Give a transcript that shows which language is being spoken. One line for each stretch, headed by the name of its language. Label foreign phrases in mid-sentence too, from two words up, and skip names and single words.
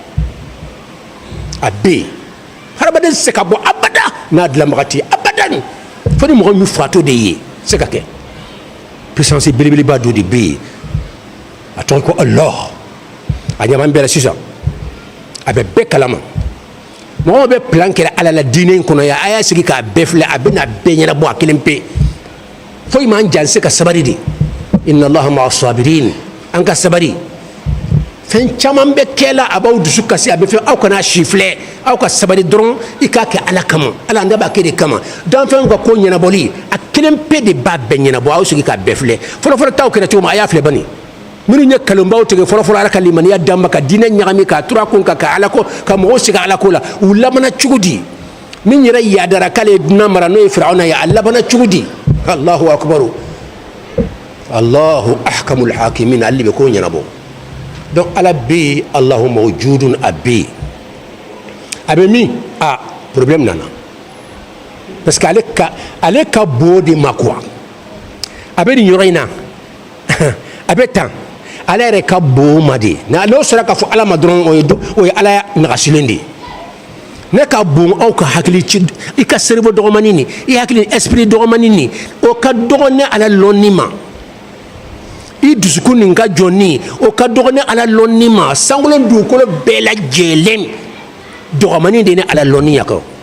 Bambara: a bɛ yen hadamaden tɛ se ka bɔ abada n'a dilanbaga tɛ yen abadan fo ni mɔgɔ min fatɔ de ye se ka kɛ puissance belebeleba dɔ de bɛ yen a tɔgɔ ko Allah a ɲɛ b'an bɛɛ la sisan a bɛ bɛɛ kalama mɔgɔw bɛ plan kɛra ala la diinɛ in kɔnɔ yan a y'a sigi k'a bɛɛ filɛ a bɛ na bɛɛ ɲɛnabɔ a kelen pe foyi m'an janse ka sabari de
Arabic: إن الله مع الصابرين
Bambara: an ka sabari fɛn caman bɛ kɛ la a b'aw dusu kasi a bɛ fɛ aw kana si filɛ aw ka sabari dɔrɔn i k'a kɛ ala kama ala ne b'a kɛ de kama danfɛnw ka ko ɲɛnabɔli a kelen pe de b'a bɛɛ ɲɛnabɔ aw sigi k'a bɛɛ filɛ fɔlɔfɔlɔ taw kɛra cogo min a y'a filɛ bani minnu ye kalonbaw tigɛ fɔlɔfɔlɔ ala ka limaniya d'an ma ka diinɛ ɲagami k'a tura kun kan ka ala ko ka mɔgɔw sigi ala ko la u labana cogo di min yɛrɛ yadara k'ale ye dunan mara n'o ye firawuna ye a labana cogo di
Arabic: الله أكبر الله أحكم الحاكمين
Bambara: ale bɛ ko ɲɛnabɔ donc ala bɛ yen
Arabic: الله موجود
Bambara: a bɛ yen a bɛ min a problème nana
French: parce que
Bambara: ale ka bon de ma quoi a bɛ nin yɔrɔ in na a bɛ tan ala yɛrɛ ka bon ma de n'o sera k'a fɔ ala ma dɔrɔn o ye ala nagasilen de ye ne ka bon aw ka hakili ci i ka cerveau dɔgɔmanin nin i hakili esprit dɔgɔmanin nin o ka dɔgɔ ne ala lɔnni ma i dusukun nin ka jɔn nin o ka dɔgɔ ne ala lɔnni ma sankolon dugukolo bɛɛ lajɛlen dɔgɔmanin de ne ala lɔnni ya kɔ